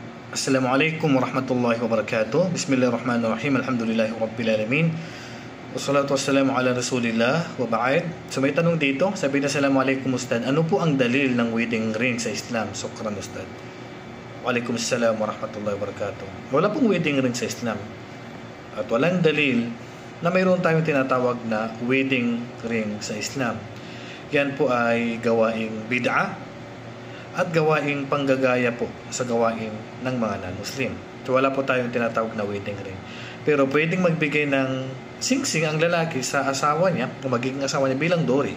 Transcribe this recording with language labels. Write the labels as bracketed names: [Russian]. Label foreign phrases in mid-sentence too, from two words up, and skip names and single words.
[Arabic] السلام عليكم ورحمة الله وبركاته. بسم الله الرحمن الرحيم. الحمد لله رب العالمين. والصلاة والسلام على رسول الله وبعد. [Filipino] So may tanong dito, sabi na [Arabic] السلام عليكم أستاذ, [Filipino] ano po ang dalil ng [English] wedding ring [Filipino] sa Islam? [Arabic] شكرا أستاذ. وعليكم السلام ورحمة الله وبركاته. [Filipino] Wala pong [English] wedding ring [Filipino] sa Islam. At walang dalil na mayroon tayong tinatawag na [English] wedding ring [Filipino] sa Islam. Yan po ay gawaing bid'ah at gawaing panggagaya po sa gawain ng mga non-Muslim. So wala po tayong tinatawag na [English] wedding ring. [Filipino] Pero pwedeng magbigay ng singsing ang lalaki sa asawa niya, o magiging asawa niya bilang dowry.